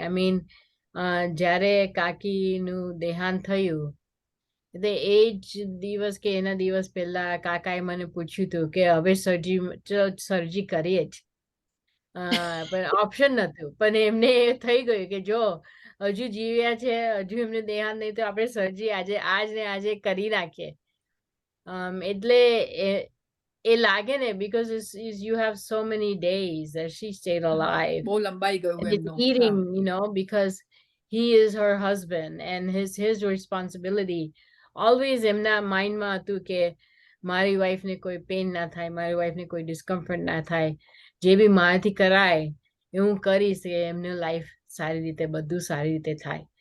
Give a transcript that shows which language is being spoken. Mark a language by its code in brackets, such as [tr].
[gu] I mean જ્યારે કાકીનું દેહાંત થયું એટલે એ જ દિવસ કે એના દિવસ પહેલા કાકાએ મને પૂછ્યું હતું કે હવે સર્જી કરીએ જ, પણ ઓપ્શન નહોતું. પણ એમને થઈ ગયું કે જો હજુ જીવ્યા છે, હજુ એમને દેહાંત નહીં, તો આપણે સર્જી આજે ને આજે કરી નાખીએ. એટલે એ લાગે ને [en] because you have so many days that she stayed alive [gu] બહુ લંબાઈ ગયું [en] and it's [gu] એમનું. [en] eating, you know, because he is her husband and his responsibility. [gu] Always એમના માઇન્ડમાં હતું કે મારી વાઈફને કોઈ પેન ના થાય, મારી વાઈફને કોઈ ડિસ્કમ્ફર્ટ ના થાય, જે બી મારાથી કરાય એ હું કરીશ કે એમનું લાઈફ સારી રીતે બધું સારી રીતે થાય.